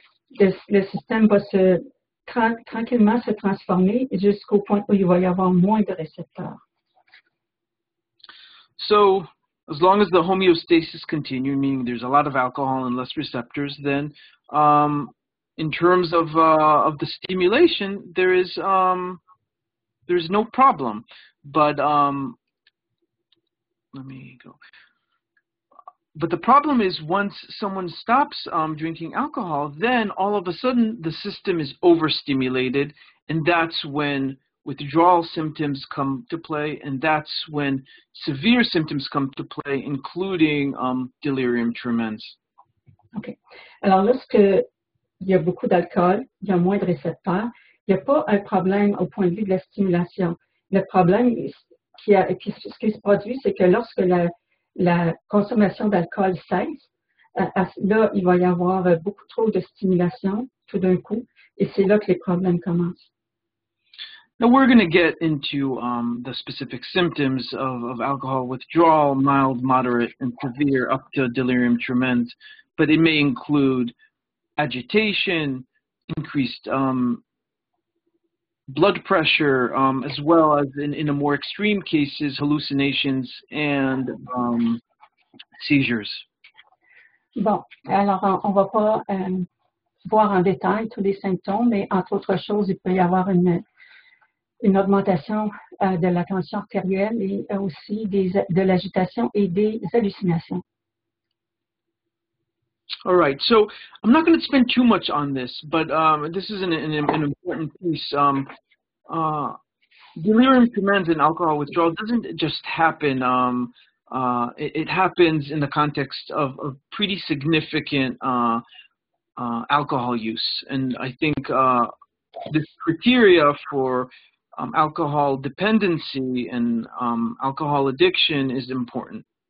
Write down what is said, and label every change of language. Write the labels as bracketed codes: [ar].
[fr] le système va tranquillement se transformer jusqu'au point où il va y avoir moins de récepteurs. [en] So, as long as the homeostasis continues, meaning there's a lot of alcohol and less receptors, then in terms of the stimulation, there's no problem. But let me go. But the problem is once someone stops drinking alcohol, then all of a sudden the system is overstimulated, and that's when withdrawal symptoms come to play, and that's when severe symptoms come to play, including delirium tremens. OK. [fr] Alors, lorsqu'il y a beaucoup d'alcool, il y a moins de récepteurs, il n'y a pas un problème au point de vue de la stimulation. Le problème ce qui se produit, c'est que lorsque la consommation d'alcool cesse, là, il va y avoir beaucoup trop de stimulation tout d'un coup, et c'est là que les problèmes commencent. [en] Now we're going to get into the specific symptoms of alcohol withdrawal, mild, moderate, and severe, up to delirium tremens, but it may include agitation, increased blood pressure, as well as in a more extreme cases, hallucinations and seizures. [fr] Bon, alors on va pas voir en détail tous les symptômes, mais entre autres choses, il peut y avoir une augmentation de la tension artérielle et aussi de l'agitation et des hallucinations. [en] All right, so I'm not going to spend too much on this, but this is an important piece. Delirium tremens and alcohol withdrawal doesn't just happen. It happens in the context of pretty significant alcohol use, and I think this criteria for alcohol dependency and alcohol addiction is important.